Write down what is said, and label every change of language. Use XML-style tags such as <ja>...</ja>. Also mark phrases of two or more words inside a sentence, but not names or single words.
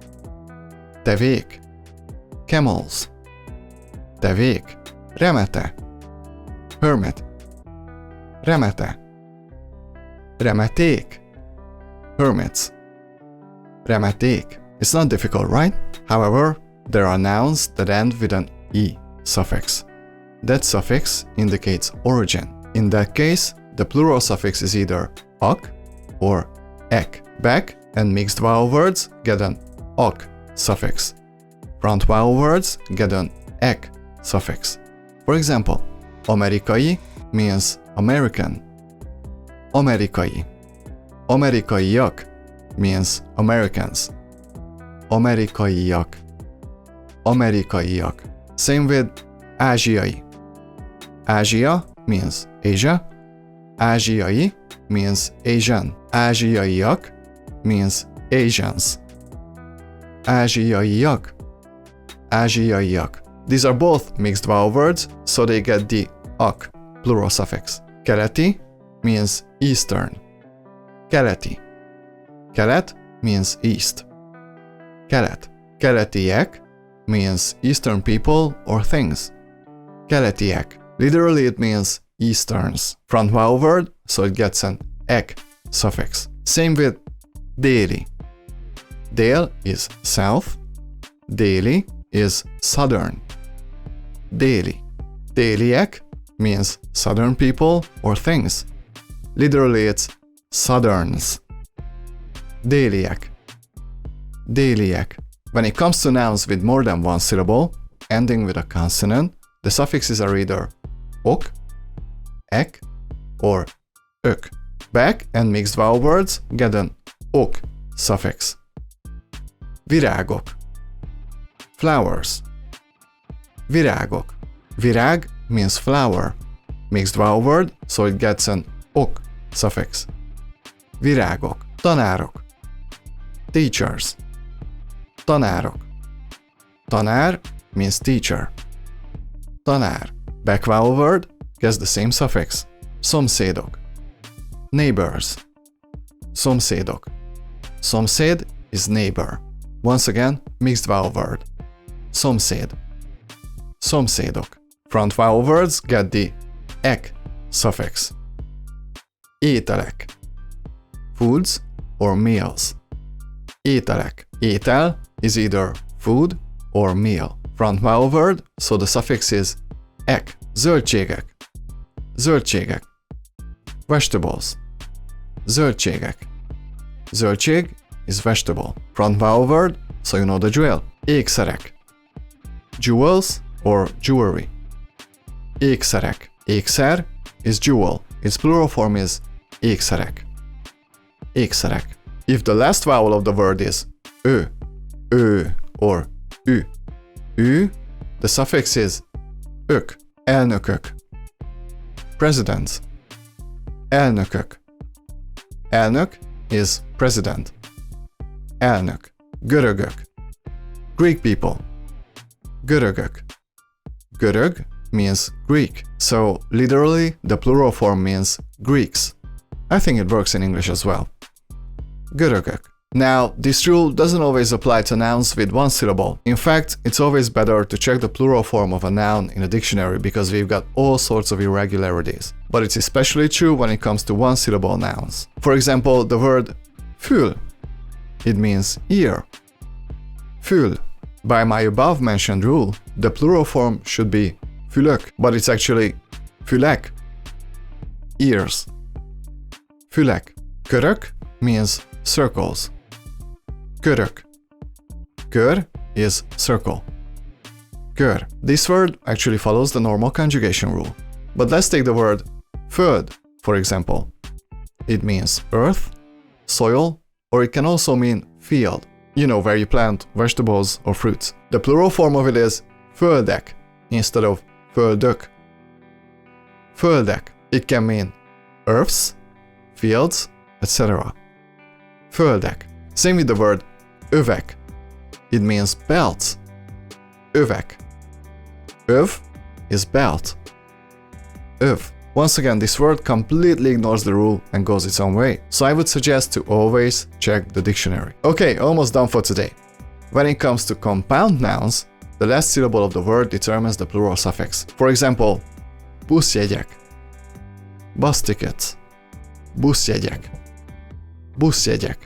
<hu>Tevék. Camels. Tevék. Remete. Hermit. Remete. Remeték. Hermits. Remeték.</hu> <en>It's not difficult, right? However, there are nouns that end with an E suffix. That suffix indicates origin. In that case, the plural suffix is either ak or ek. Back and mixed vowel words get an ak suffix. Front vowel words get an ek suffix. For example, amerikai means American. Amerikai. Amerikaiak means Americans.</en> <hu>Amerikaiak. Amerikaiak.</hu> <en>Same with ázsiai. Ázsia means Asia. Ázsiai means Asian. Ázsiaiak means Asians.</en> <hu>Ázsiaiak. Ázsiaiak.</hu> <en>These are both mixed vowel words, so they get the ak plural suffix. Keleti means Eastern.</en> <hu>Keleti.</hu> <en>Kelet means East. Kelet. Keletiek means Eastern people or things.</en> <hu>Keletiek.</hu> <en>Literally it means Easterns. Front vowel word, so it gets an ek suffix. Same with déli. Dél is south. Déli is southern. Déli. Déliek means southern people or things. Literally it's southerns.</en> <hu>Déliek. Déliek.</hu> <en>When it comes to nouns with more than one syllable, ending with a consonant, the suffixes are either ok, ek, or ök. Back and mixed vowel words get an ok suffix.</en> <hu>Virágok. Flowers.</hu> <en>Virágok. Virág means flower. Mixed vowel word, so it gets an ok suffix.</en> <hu>Virágok. Tanárok. Teachers.</hu> <en>Tanárok. Tanár means teacher.</en> <hu>Tanár.</hu> <en>Back vowel word gets the same suffix.</en> <hu>Szomszédok. Neighbors. Szomszédok.</hu> <en>Szomszéd is neighbor. Once again, mixed vowel word.</en> <hu>Szomszéd. Szomszédok.</hu> <en>Front vowel words get the ek suffix. Ételek. Foods or meals.</en> <hu>Ételek.</hu> <en>Étel is either food or meal. Front vowel word, so the suffix is ek.</en> <hu>Zöldségek. Zöldségek. Vegetables.</hu> <en>Zöldségek. Zöldség is vegetable. Front vowel word, so you know the drill. Ékszerek. Jewels or jewelry. Ékszerek. Ékszer is jewel. Its plural form is ékszerek.</en> <hu>Ékszerek.</hu> <en>If the last vowel of the word is ö, or ü, the suffix is ök.</en> <hu>Elnökök. Presidents. Elnökök.</hu> <en>Elnök is president.</en> <hu>Elnök. Görögök.</hu> <en>Greek people.</en> <hu>Görögök.</hu> <en>Görög means Greek, so literally the plural form means Greeks. I think it works in English as well.</en> <hu>Görögök.</hu> <en>Now, this rule doesn't always apply to nouns with one syllable. In fact, it's always better to check the plural form of a noun in a dictionary because we've got all sorts of irregularities. But it's especially true when it comes to one-syllable nouns. For example, the word fül. It means ear. Fül. By my above-mentioned rule, the plural form should be fülök, but it's actually fülek. Ears. Fülek. Körök means circles. Körök. Kör is circle.</en> <hu>Kör.</hu> <en>This word actually follows the normal conjugation rule. But let's take the word föld, for example. It means earth, soil, or it can also mean field. You know, where you plant vegetables or fruits. The plural form of it is földek instead of földök.</en> <hu>Földek.</hu> <en>It can mean earths, fields, etc. Földek. Same with the word övek. It means belts.</en> <hu>Övek.</hu> <en>Öv is belt. Öv. Once again, this word completely ignores the rule and goes its own way. So I would suggest to always check the dictionary. Okay, almost done for today. When it comes to compound nouns, the last syllable of the word determines the plural suffix. For example, buszjegyek, bus tickets, buszjegyek, buszjegyek.</en>